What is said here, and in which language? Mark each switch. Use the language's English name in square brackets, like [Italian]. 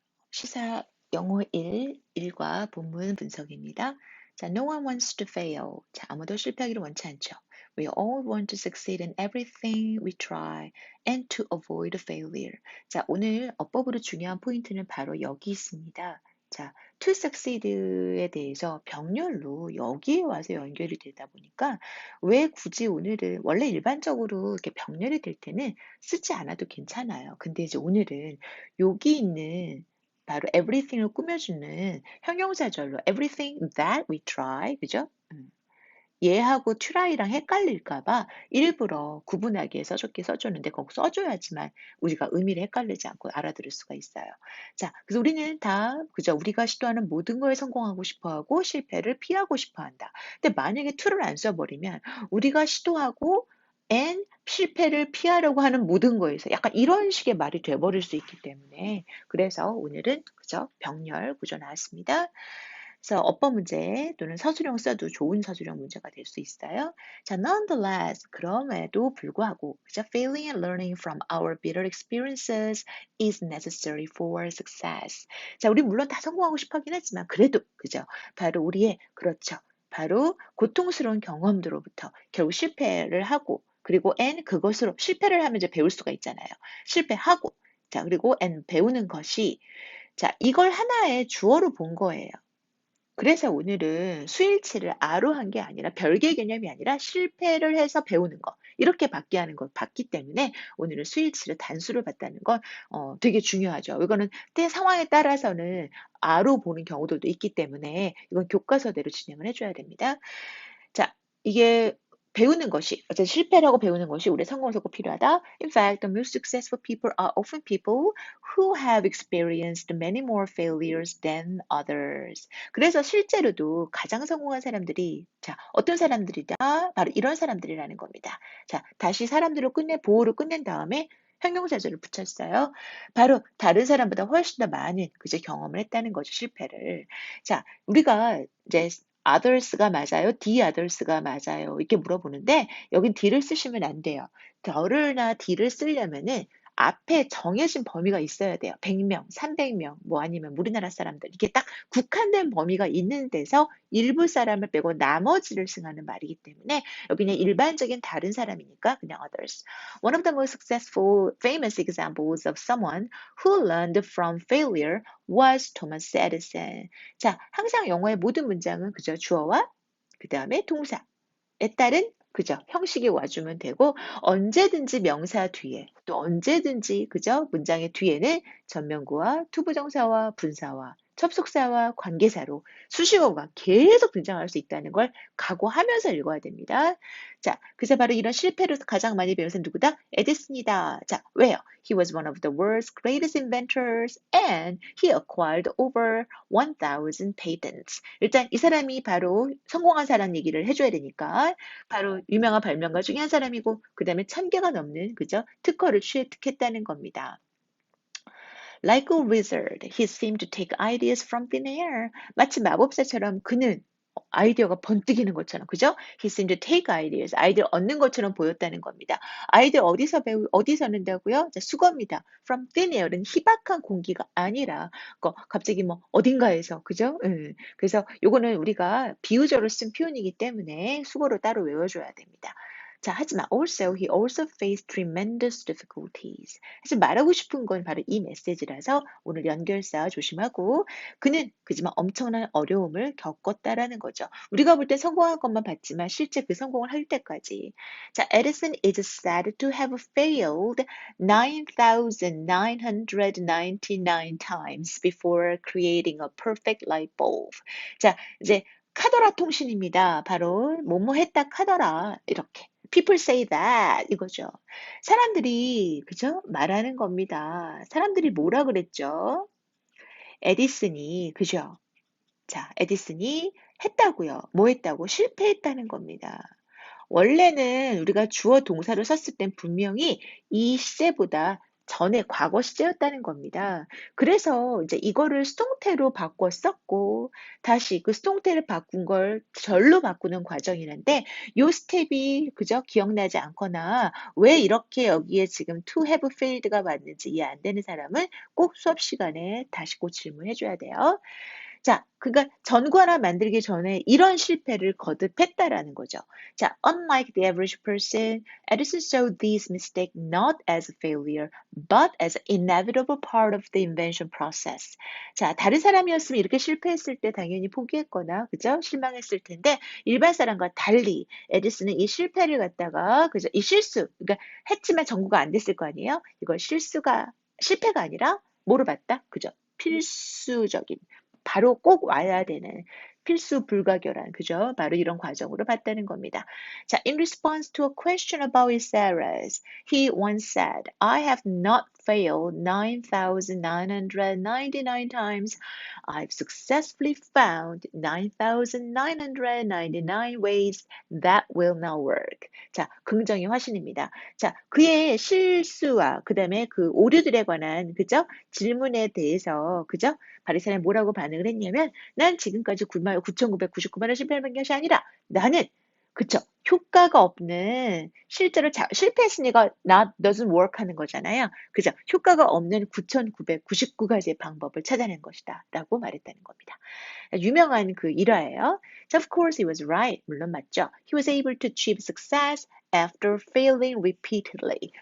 [Korean] 시사 영어 1과 본문 분석입니다. [English] 자, no one wants to fail. [Korean] 자, 아무도 실패하기를 원치 않죠. [English] We all want to succeed in everything we try and to avoid failure. [Korean] 자, 오늘 어법으로 중요한 포인트는 바로 여기 있습니다. 자, [English] to succeed [Korean] 에 대해서 병렬로 여기에 와서 연결이 되다 보니까 왜 굳이 오늘은 원래 일반적으로 이렇게 병렬이 될 때는 쓰지 않아도 괜찮아요. 근데 이제 오늘은 여기 있는 바로 everything을 꾸며주는 형용사절로 [English] everything that we try, [Korean] 그죠? 얘하고 try랑 헷갈릴까 봐 일부러 구분하기 위해서 저렇게 써줬는데 꼭 써줘야지만 우리가 의미를 헷갈리지 않고 알아들을 수가 있어요. 자, 그래서 우리는 다 그죠? 우리가 시도하는 모든 거에 성공하고 싶어하고 실패를 피하고 싶어한다. 근데 만약에 to를 안 써버리면 우리가 시도하고 and 실패를 피하려고 하는 모든 거에서 약간 이런 식의 말이 돼버릴 수 있기 때문에 그래서 오늘은 그죠? 병렬 구조 나왔습니다. 그래서 어법 문제 또는 서술형 써도 좋은 서술형 문제가 될 수 있어요. 자, [English] nonetheless, [Korean] 그럼에도 불구하고, 그죠? [English] Failing and learning from our bitter experiences is necessary for success. [Korean] 자, 우리 물론 다 성공하고 싶어 하긴 하지만, 그래도, 그죠? 바로 우리의, 그렇죠. 바로 고통스러운 경험들로부터 결국 실패를 하고, 그리고 and 그것으로 실패를 하면 이제 배울 수가 있잖아요. 실패하고, 자, 그리고 and 배우는 것이, 자, 이걸 하나의 주어로 본 거예요. 그래서 오늘은 수일치를 아로 한 게 아니라 별개 개념이 아니라 실패를 해서 배우는 거 이렇게 받게 하는 걸 봤기 때문에 오늘은 수일치를 단수를 봤다는 건 되게 중요하죠. 이거는 때 상황에 따라서는 아로 보는 경우들도 있기 때문에 이건 교과서대로 진행을 해줘야 됩니다. 자, 이게 배우는 것이, 어쨌든 실패를 하고 배우는 것이 우리의 성공에서 꼭 필요하다. [English] In fact, the most successful people are often people who have experienced many more failures than others. [Korean] 그래서 실제로도 가장 성공한 사람들이, 자, 어떤 사람들이다? 바로 이런 사람들이라는 겁니다. 자, 다시 사람들을 보호를 끝낸 다음에 형용사절을 붙였어요. 바로 다른 사람보다 훨씬 더 많은 그저 경험을 했다는 거죠, 실패를. 자, 우리가 이제 others가 맞아요? the others가 맞아요? 이렇게 물어보는데 여긴 the를 쓰시면 안 돼요. the를나 the를 쓰려면은 앞에 정해진 범위가 있어야 돼요. 100명, 300명, 뭐 아니면 우리나라 사람들 이게 딱 국한된 범위가 있는 데서 일부 사람을 빼고 나머지를 승하는 말이기 때문에 여기는 일반적인 다른 사람이니까 그냥 others. [English] One of the most successful, famous examples of someone who learned from failure was Thomas Edison. [Korean] 자, 항상 영어의 모든 문장은 그저 주어와 그 다음에 동사에 따른 그죠? 형식이 와주면 되고 언제든지 명사 뒤에 또 언제든지 그죠? 문장의 뒤에는 전면구와 투부정사와 분사와 접속사와 관계사로 수식어가 계속 등장할 수 있다는 걸 각오하면서 읽어야 됩니다. 자, 그래서 바로 이런 실패를 가장 많이 배운 사람 누구다? 에디슨이다. 자, 왜요? [English] He was one of the world's greatest inventors and he acquired over 1,000 patents. [Korean] 일단 이 사람이 바로 성공한 사람 얘기를 해줘야 되니까 바로 유명한 발명가 중에 한 사람이고 그 다음에 1,000개가 넘는 그죠? 특허를 취득했다는 겁니다. [English] Like a wizard, he seemed to take ideas from thin air. [Korean] 마치 마법사처럼 그는 아이디어가 번뜩이는 것처럼, 그죠? [English] He seemed to take ideas, [Korean] 아이디어 얻는 것처럼 보였다는 겁니다. 아이디어 어디서 얻는다고요? 자, 수거입니다. [English] From thin air [Korean] 은 희박한 공기가 아니라, 갑자기 뭐, 어딘가에서, 그죠? 그래서 요거는 우리가 비유적으로 쓴 표현이기 때문에 수거로 따로 외워줘야 됩니다. 자, 하지만 [English] he also faced tremendous difficulties. [Korean] 사실 말하고 싶은 건 바로 이 메시지라서 오늘 연결사 조심하고 그지만 엄청난 어려움을 겪었다라는 거죠. 우리가 볼 때 성공한 것만 봤지만 실제 그 성공을 할 때까지. [English] 자, Edison is said to have failed 9,999 times before creating a perfect light bulb. [Korean] 자, 이제 카더라 통신입니다. 바로 뭐뭐 했다 카더라 이렇게. [English] People say that 이거죠. [Korean] 사람들이 그죠? 말하는 겁니다. 사람들이 뭐라 그랬죠? 에디슨이 그죠? 자, 에디슨이 했다고요. 뭐 했다고? 실패했다는 겁니다. 원래는 우리가 주어 동사로 썼을 땐 분명히 이 시제보다 전에 과거 시제였다는 겁니다. 그래서 이제 이거를 수동태로 바꿔 썼고 다시 그 수동태를 바꾼 걸 절로 바꾸는 과정이는데 요 스텝이 그저 기억나지 않거나 왜 이렇게 여기에 지금 [English] to have failed [Korean] 가 왔는지 이해 안 되는 사람은 꼭 수업 시간에 다시 꼭 질문해 줘야 돼요. 자, 그러니까 전과라 만들기 전에 이런 실패를 거듭했다라는 거죠. [English] 자, unlike the average person, Edison saw these mistakes not as a failure, but as an inevitable part of the invention process. [Korean] 자, 다른 사람이었으면 이렇게 실패했을 때 당연히 포기했거나, 그죠? 실망했을 텐데, 일반 사람과 달리 에디슨은 이 실패를 갖다가, 그죠? 이 실수, 그러니까 했지만 전구가 안 됐을 거 아니에요? 이걸 실패가 아니라 뭐로 봤다? 그죠? 필수적인 바로 꼭 와야 되는 필수 불가결한 그죠? 바로 이런 과정으로 봤다는 겁니다. [English] 자, in response to a question about his errors, he once said, I have not failed 9,999 times. I've successfully found 9,999 ways that will not work. [Korean] 자, 긍정의 화신입니다. 자, 그의 실수와 그다음에 그 오류들에 관한 그죠? 질문에 대해서 그죠? 바리새인이 뭐라고 반응을 했냐면 난 지금까지 9,999번을 실패한 것이 아니라 나는 그쵸 효과가 없는 실제로 실패했으니까 [English] not doesn't work [Korean] 하는 거잖아요. 그죠? 효과가 없는 9,999가지의 방법을 찾아낸 것이다 라고 말했다는 겁니다. 유명한 그 일화예요. [English] So of course he was right. [Korean] 물론 맞죠. [English] He was able to achieve success after failing repeatedly.